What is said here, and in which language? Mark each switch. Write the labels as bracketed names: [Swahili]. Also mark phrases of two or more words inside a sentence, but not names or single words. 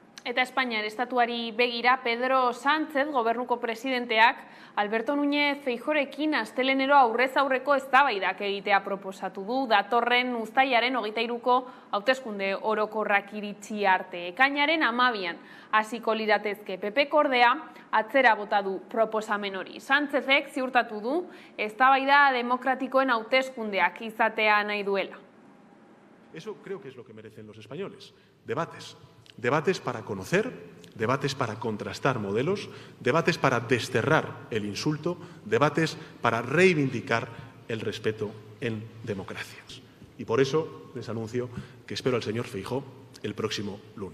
[Basque] Eta Espainiar estatuari begira, Pedro Sánchez, gobernuko presidenteak, Alberto Núñez Feijóorekin astelenero aurrez aurreko eztabaidak egitea proposatu du, datorren uztailaren 23ko hauteskunde orokorrak iritsi arte. Ekainaren 12an hasiko liratezke PP-ko ordea atzera bota du proposamen hori. Sánchezek ziurtatu du eztabaida demokratikoen hauteskundeak izatea nahi duela. [Spanish] Eso creo que es lo que merecen los españoles. Debates. Debates para conocer, debates para contrastar modelos, debates para desterrar el insulto, debates para reivindicar el respeto en democracias. Y por eso les anuncio que espero al señor Feijóo el próximo lunes.